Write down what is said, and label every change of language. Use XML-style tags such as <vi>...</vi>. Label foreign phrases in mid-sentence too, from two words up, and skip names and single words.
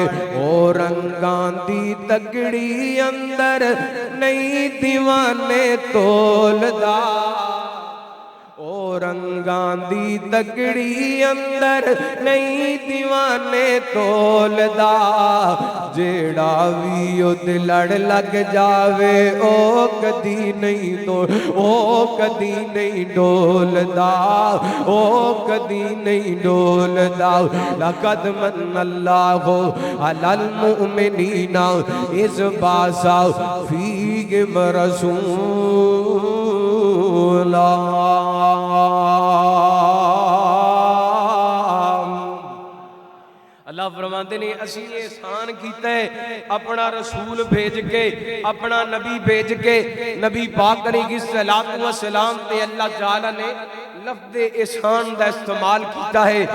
<pa>او رنگاں دی تکڑی اندر نہیں دیوانے تولدا، او رنگاں دی تکڑی اندر نہیں دیوانے تولدا، جیہڑا بھی اوہدے لڑ لگ جاوے او کدی نہیں او کدی نہیں ڈولدا، او کدی نہیں ڈولدا.</pa> <ar>لقد من الله على المؤمنين إذ بعث فيهم رسولا.</ar> <pa>اللہ فرماتے نے اسی احسان کیتا ہے اپنا رسول بھیج کے، اپنا نبی بھیج کے. نبی پاک</pa> <ar>عليه الصلاة والسلام</ar> <pa>تے اللہ تعالیٰ نے لفظ احسان دا استعمال کیا ہے.</pa>